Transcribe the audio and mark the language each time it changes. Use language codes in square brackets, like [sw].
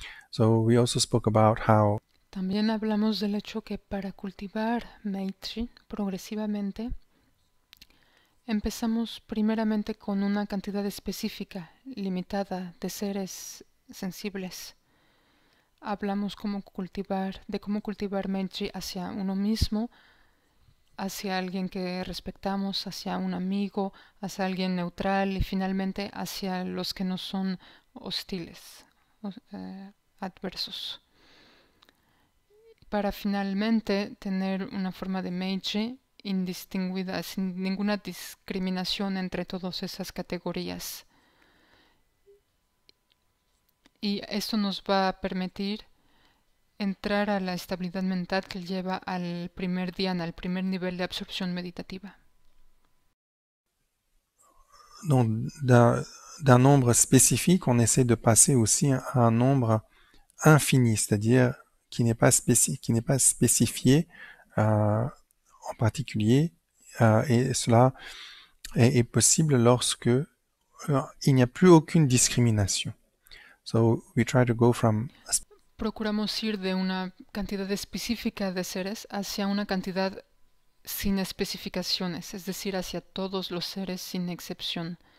[en] So we also spoke about how [es] También hablamos del hecho que para cultivar Maitri progresivamente empezamos primeramente con una cantidad específica, limitada, de seres sensibles. Hablamos de cómo cultivar Maitri hacia uno mismo, hacia alguien que respetamos, hacia un amigo, hacia alguien neutral y finalmente hacia los que no son hostiles, adversos. Para finalmente tener una forma de Meiji indistinguida, sin ninguna discriminación entre todas esas categorías. Y esto nos va a permitir entrar a la estabilidad mental que lleva al primer dhyana, al primer nivel de absorción meditativa. [fr] Donc, d'un nombre spécifique, on essaie de passer aussi à un nombre infini, c'est-à-dire qui n'est pas spécifié en particulier, et cela est possible lorsque il n'y a plus aucune discrimination. [en] So we try to go from [es] Procuramos ir de una cantidad específica de seres hacia una cantidad sin especificaciones, es decir, hacia todos los seres sin excepción.